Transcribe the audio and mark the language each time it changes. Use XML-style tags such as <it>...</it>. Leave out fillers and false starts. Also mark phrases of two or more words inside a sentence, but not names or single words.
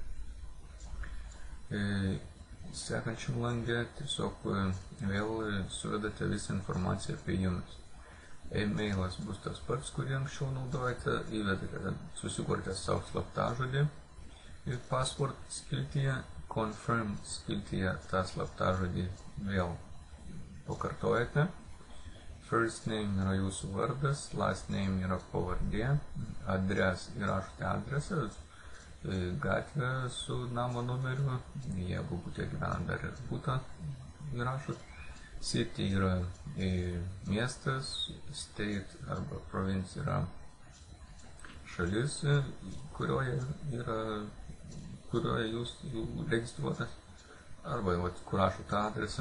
<lt>Sekančiam lange tiesiog vėl suvedate visą informaciją apie jumis. E-mailas bus tas pats, kurį anksčiau naudojate, įvedate, susikurite savo slaptažodį ir password skiltyje, Confirm skiltyje tą slaptažodį vėl pakartojate.</lt> <en>First name</en> <lt>yra jūsų vardas,</lt> <en>last name</en> <lt>yra pavardė, adres įrašote adresą, gatvę su namo numeriu, jeigu būtė gyvenant dar ir būtą įrašot. City yra miestas, state arba province yra šalis, kurioje jūs registruotas, arba kur rašote adresą.</lt>